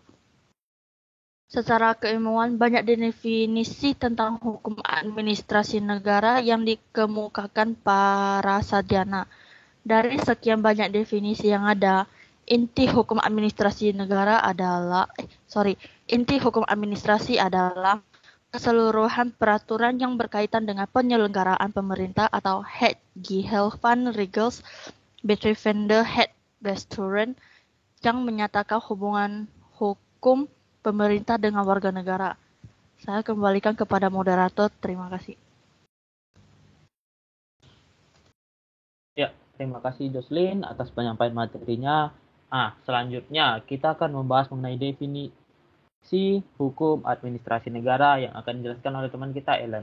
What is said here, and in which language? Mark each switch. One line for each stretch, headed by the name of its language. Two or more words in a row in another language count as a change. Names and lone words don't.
Indonesian: Secara keilmuan, banyak definisi tentang hukum administrasi negara yang dikemukakan para sarjana. Dari sekian banyak definisi yang ada, inti hukum administrasi adalah keseluruhan peraturan yang berkaitan dengan penyelenggaraan pemerintah atau
Dutch: het geheel van regels betreffende het besturen,
Indonesian: yang menyatakan hubungan hukum pemerintah dengan warga negara. Saya kembalikan kepada moderator. Terima kasih. Ya, terima kasih Jocelyn atas penyampaian materinya. Selanjutnya kita akan membahas mengenai definisi hukum administrasi negara yang akan dijelaskan oleh teman kita Ellen.